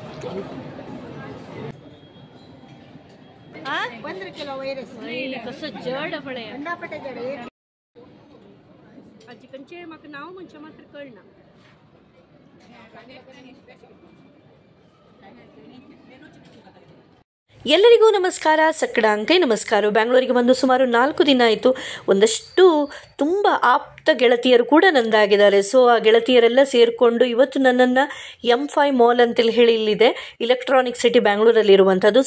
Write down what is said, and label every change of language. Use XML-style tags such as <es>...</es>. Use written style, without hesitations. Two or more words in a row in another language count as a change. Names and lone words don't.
<kok>15 किलो वैरस कसं जड फळे अंडापटे जड आजी कंचे म्हाका नांव म्हणचे मात्र कळना.</kok> <kn>ಎಲ್ಲರಿಗೂ ನಮಸ್ಕಾರ, ಸಕ್ಕಡಾಂಕೈ ನಮಸ್ಕಾರ. ಬ್ಯಾಂಗ್ಳೂರಿಗೆ ಬಂದು ಸುಮಾರು 4 ದಿನ ಆಯಿತು. ಒಂದಷ್ಟು ತುಂಬ ಆಪ್ತ ಗೆಳತಿಯರು ಕೂಡ ನಂದಾಗಿದ್ದಾರೆ. ಸೊ ಆ ಗೆಳತಿಯರೆಲ್ಲ ಸೇರಿಕೊಂಡು ಇವತ್ತು ನನ್ನನ್ನು M5 ಮಾಲ್ ಅಂತೇಳಿ ಹೇಳಿ ಇಲ್ಲಿದೆ, ಇಲೆಕ್ಟ್ರಾನಿಕ್ ಸಿಟಿ ಬ್ಯಾಂಗ್ಳೂರಲ್ಲಿ ಇರುವಂಥದ್ದು.</kn>